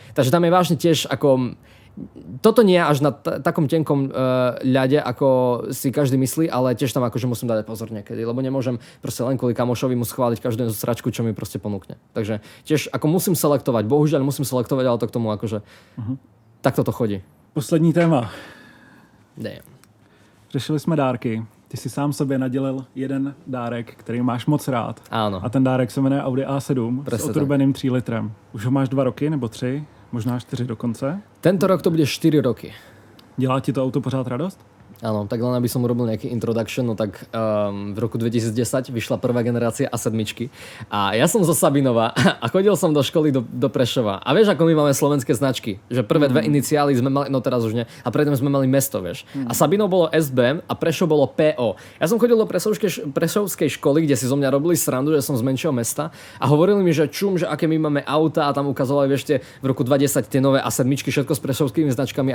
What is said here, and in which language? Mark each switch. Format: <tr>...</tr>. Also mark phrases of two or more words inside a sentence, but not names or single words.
<sk>Takže tam je vážne tiež ako toto nie je až na takom tenkom ľade, ako si každý myslí, ale tiež tam akože musím dať pozor niekedy, lebo nemôžem proste len kvôli kamošovi mu schváliť každú sračku, čo mi proste ponúkne. Takže tiež ako musím selektovať, bohužiaľ musím selektovať, ale to k tomu akože takto to chodí.</sk> <cs>Poslední téma. Damn. Řešili jsme dárky. Ty si sám sobě nadělil jeden dárek, který máš moc rád.</cs> <sk>Áno.</sk> <cs>A ten dárek se jmenuje Audi A7 s otrubeným 3 litrem. Už ho máš 2 roky nebo 3, možná 4 dokonce.</cs> <sk>Tento rok to bude 4 roky.</sk> <cs>Dělá ti to auto pořád radost?</cs> <sk>Áno, tak len aby som urobil nejaký introduction, no tak v roku 2010 vyšla prvá generácia A7 a ja som zo Sabinova a chodil som do školy do Prešova. A vieš, ako my máme slovenské značky, že prvé dve iniciály sme mali, no teraz už nie, a predtým sme mali mesto, vieš. A Sabinov bolo SBM a Prešov bolo PO. Ja som chodil do prešovskej školy, kde si zo mňa robili srandu, že som z menšieho mesta a hovorili mi, že že aké my máme auta a tam ukazovali, vieš, v roku 2010 tie nové A7, všetko s prešovskými značkami.</sk>